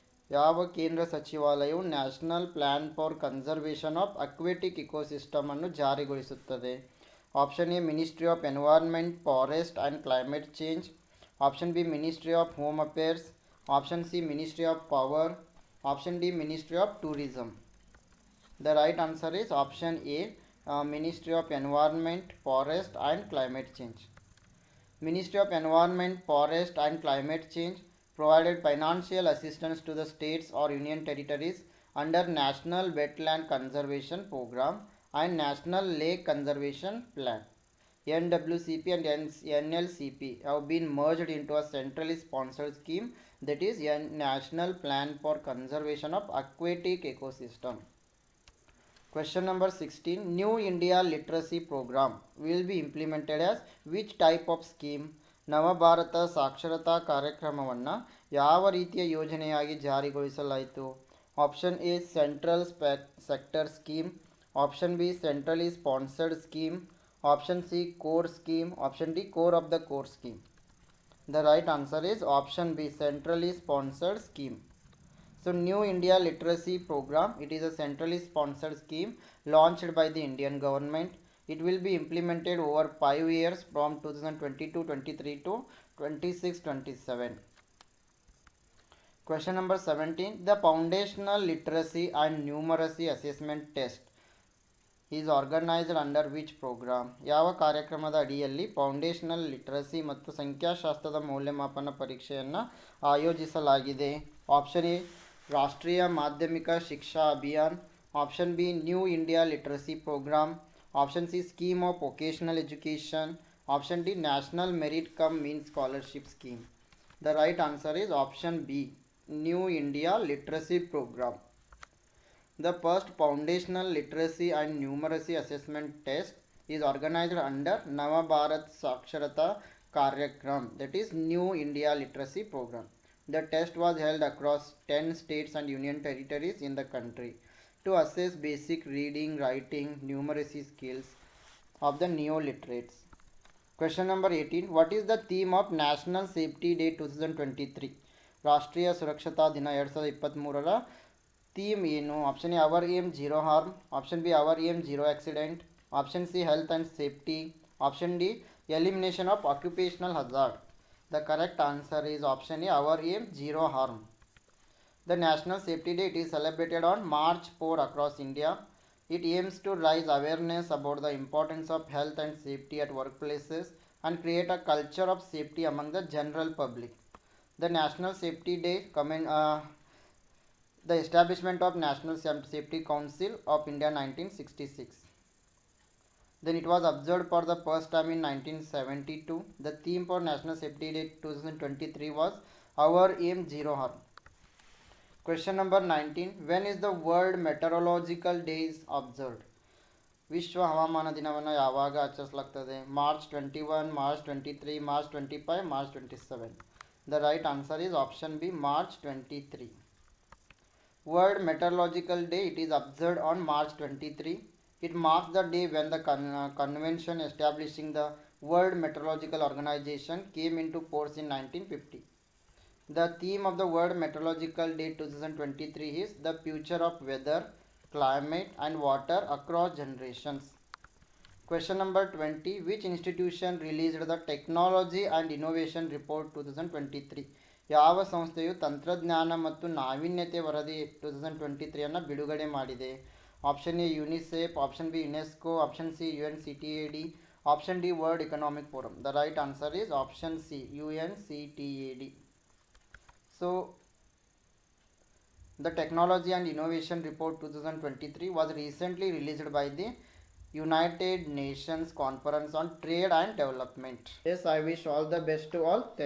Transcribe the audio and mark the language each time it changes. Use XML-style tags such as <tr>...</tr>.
<kn>ಯಾವ ಕೇಂದ್ರ ಸಚಿವಾಲಯವು national plan for conservation of aquatic ecosystem ಅನ್ನು ಜಾರಿಗೊಳಿಸುತ್ತದೆ?</kn> <en>Option A ministry of environment, forest and climate change, option B ministry of home affairs, option C ministry of power, option D ministry of tourism. The right answer is option A, Ministry of Environment, Forest and Climate Change. Ministry of Environment, Forest and Climate Change provided financial assistance to the states or union territories under National Wetland Conservation Program and National Lake Conservation Plan. NWCP and NLCP have been merged into a centrally sponsored scheme, that is National Plan for Conservation of Aquatic Ecosystem. Question number 16. New India Literacy Program will be implemented as which type of scheme?</en> <kn>ನವಭಾರತ ಸಾಕ್ಷರತಾ ಕಾರ್ಯಕ್ರಮವನ್ನು ಯಾವ ರೀತಿಯ ಯೋಜನೆಯಾಗಿ ಜಾರಿಗೊಳಿಸಲಾಯಿತು?</kn> <en>Option A central sector scheme, option B centrally sponsored scheme, option C core scheme, option D core of the core scheme. The right answer is option B, centrally sponsored scheme. So New India Literacy Program, it is a centrally sponsored scheme launched by the Indian government. It will be implemented over 5 years from 2022-23 to 26-27. Question number 17. The Foundational Literacy and Numeracy Assessment Test is organized under which program?</en> <kn>ಯಾವ ಕಾರ್ಯಕ್ರಮದ ಅಡಿಯಲ್ಲಿ foundational literacy ಮತ್ತು ಸಂಖ್ಯಾಶಾಸ್ತ್ರದ ಮೌಲ್ಯಮಾಪನ ಪರೀಕ್ಷೆಯನ್ನು ಆಯೋಜಿಸಲಾಗಿದೆ?</kn> <en>Option A Rashtriya Madhyamik Shiksha Abhiyan, option B new India literacy programme, option C scheme of vocational education, option D national merit cum mean scholarship scheme. The right answer is option B, New India Literacy Program. The first Foundational Literacy and Numeracy Assessment Test is organized under Nava Bharat Saksharata Karyakram, that is New India Literacy Program. The test was held across 10 states and union territories in the country to assess basic reading, writing, numeracy skills of the neo-literates. Question number 18. What is the theme of National Safety Day 2023?</en> <kn>ರಾಷ್ಟ್ರೀಯ ಸುರಕ್ಷತಾ ದಿನ 2023ರ theme ಏನು?</kn> <en>Option A our aim zero harm, option B our aim zero accident, option C health and safety, option D elimination of occupational hazard. The correct answer is option A our aim zero harm. The National Safety Day, it is celebrated on March 4 across India. It aims to raise awareness about the importance of health and safety at workplaces and create a culture of safety among the general public. The National Safety Day the establishment of National Safety Council of India 1966. Then it was observed for the first time in 1972. The theme for National Safety Day 2023 was Our Aim Zero Harm. Question number 19. When is the World Meteorological Day is observed?</en> <kn>ವಿಶ್ವ ಹವಾಮಾನ ದಿನವನ್ನು ಯಾವಾಗ ಆಚರಿಸಲಾಗ್ತದೆ?</kn> <en>March 21, March 23, March 25, March 27. The right answer is option B, March 23. World Meteorological Day, it is observed on March 23. It marks the day when the convention establishing the World Meteorological Organization came into force in 1950. The theme of the World Meteorological Day 2023 is the future of weather, climate and water across generations. Question number 20. Which institution released the Technology and Innovation Report 2023?</en> <kn>ಯಾವ ಸಂಸ್ಥೆಯು ತಂತ್ರಜ್ಞಾನ ಮತ್ತು ನಾವೀನ್ಯತೆ ವರದಿ 2023 ಬಿಡುಗಡೆ ಮಾಡಿದೆ?</kn> <en>Option A UNICEF, option B UNESCO, option C UNCTAD, option D world economic forum. The right answer is option C UNCTAD. So, the Technology and Innovation Report 2023 was recently released by the United Nations Conference on Trade and Development. Yes, I wish all the best to all. Thank you.</en>